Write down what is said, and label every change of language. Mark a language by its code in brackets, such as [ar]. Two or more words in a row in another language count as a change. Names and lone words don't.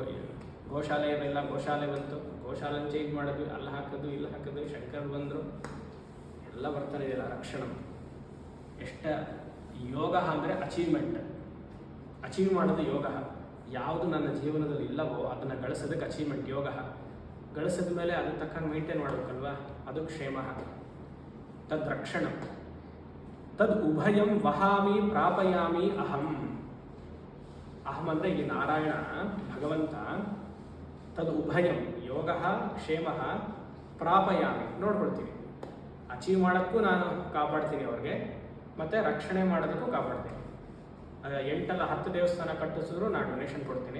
[kn] ಗೋಶಾಲೆ ಇರಲಿಲ್ಲ, ಗೋಶಾಲೆ ಬಂತು, ಗೋಶಾಲೆ ಚೇಂಜ್ ಮಾಡಿದ್ವಿ, ಅಲ್ಲಿ ಹಾಕಿದ್ವಿ, ಇಲ್ಲಿ ಹಾಕಿದ್ವಿ, ಶಂಕರ್ ಬಂದರು, ಎಲ್ಲ ಬರ್ತಾನೆ ಇದೆಯಲ್ಲ. ರಕ್ಷಣಂ ಎಷ್ಟ. ಯೋಗ ಅಂದರೆ ಅಚೀವ್ಮೆಂಟ್. ಅಚೀವ್ ಮಾಡೋದು ಯೋಗ. ಯಾವುದು ನನ್ನ ಜೀವನದಲ್ಲಿ ಇಲ್ಲವೋ ಅದನ್ನು ಗಳಿಸೋದಕ್ಕೆ ಅಚೀವ್ಮೆಂಟ್ ಯೋಗ. ಗಳಿಸಿದ ಮೇಲೆ ಅದ್ರ ತಕ್ಕಂಗೆ ಮೇಂಟೈನ್ ಮಾಡಬೇಕಲ್ವಾ? ಅದು ಕ್ಷೇಮ. [sa] ತದ್ ರಕ್ಷಣ. ತದ್ ಉಭಯಂ ವಹಾಮಿ ಪ್ರಾಪಯಾಮಿ ಅಹಂ. [kn] ಅಹಂ ಅಂದರೆ ಇಲ್ಲಿ ನಾರಾಯಣ ಭಗವಂತ. [sa] ತದ್ ಉಭಯಂ ಯೋಗ ಕ್ಷೇಮ ಪ್ರಾಪಯಾಮಿ ನೋಡ್ಕೊಳ್ತೀವಿ. [kn] ಅಚೀವ್ ಮಾಡೋಕ್ಕೂ ನಾನು ಕಾಪಾಡ್ತೀನಿ ಅವ್ರಿಗೆ, ಮತ್ತು ರಕ್ಷಣೆ ಮಾಡೋದಕ್ಕೂ ಕಾಪಾಡ್ತೀನಿ. 8 ಅಲ್ಲ 10 ದೇವಸ್ಥಾನ ಕಟ್ಟಿಸಿದ್ರು ನಾನು ಡೊನೇಷನ್ ಕೊಡ್ತೀನಿ.